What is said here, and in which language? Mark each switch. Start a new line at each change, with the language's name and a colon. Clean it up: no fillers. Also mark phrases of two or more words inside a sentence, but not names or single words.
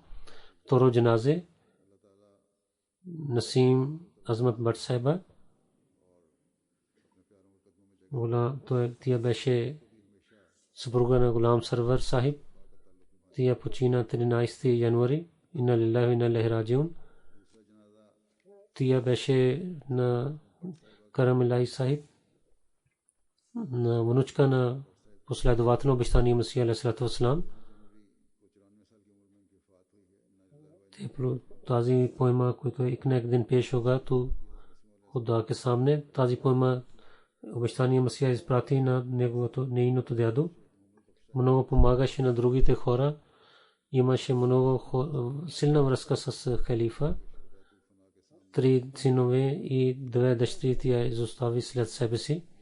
Bulgarian: Второ джаназе Насим Азмат Бат Сайба. Тя беше съпруга на Гулам Сарвар Сахиб. Тя почина 13 януари.
Arabic: إنا لله وإنا إليه راجعون.
Bulgarian: Тя беше на Карам Илахи Сахиб, на внучка на последовател на обещания Масия
Arabic: عليه الصلاة والسلام.
Bulgarian: Тази поема, която
Urdu: ایک نہ ایک دن پیش ہوگا تو خدا کے سامنے,
Bulgarian: тази поема обещания Масия изпрати на нейното дядо. Много помагаше на другите хора. Имаше много силна връзка с халифа. 3 синове и 2 дъщери тя изостави след себе си.